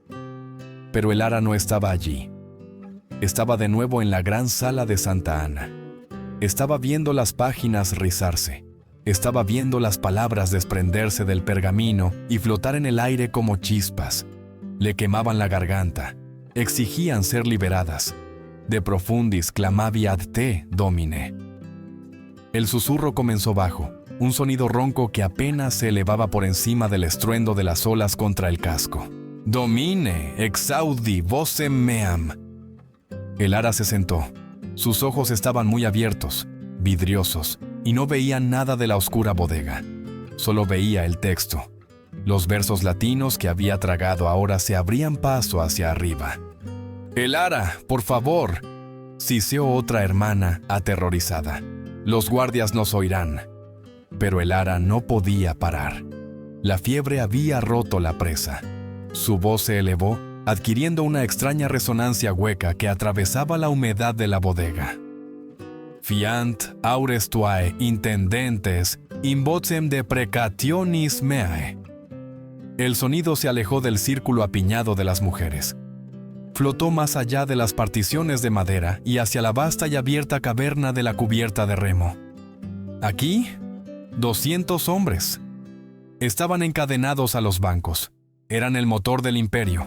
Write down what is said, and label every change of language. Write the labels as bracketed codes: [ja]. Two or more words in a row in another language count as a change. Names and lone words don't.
[es] Pero Elara no estaba allí. Estaba de nuevo en la gran sala de Santa Ana. Estaba viendo las páginas rizarse. Estaba viendo las palabras desprenderse del pergamino y flotar en el aire como chispas. Le quemaban la garganta. Exigían ser liberadas. [la] De profundis clamavi ad te, Domine. [es] El susurro comenzó bajo, un sonido ronco que apenas se elevaba por encima del estruendo de las olas contra el casco. [la] «Domine, exaudi vocem meam». [es] Elara se sentó. Sus ojos estaban muy abiertos, vidriosos, y no veía nada de la oscura bodega. Solo veía el texto. Los versos latinos que había tragado ahora se abrían paso hacia arriba. «Elara, por favor», siseó otra hermana aterrorizada. «Los guardias nos oirán». Pero Elara no podía parar. La fiebre había roto la presa. Su voz se elevó, adquiriendo una extraña resonancia hueca que atravesaba la humedad de la bodega. [la] «Fiant aures tuae intendentes in vocem deprecationis meae». [es] El sonido se alejó del círculo apiñado de las mujeres. Flotó más allá de las particiones de madera y hacia la vasta y abierta caverna de la cubierta de remo. Aquí, 200 hombres. Estaban encadenados a los bancos. Eran el motor del imperio.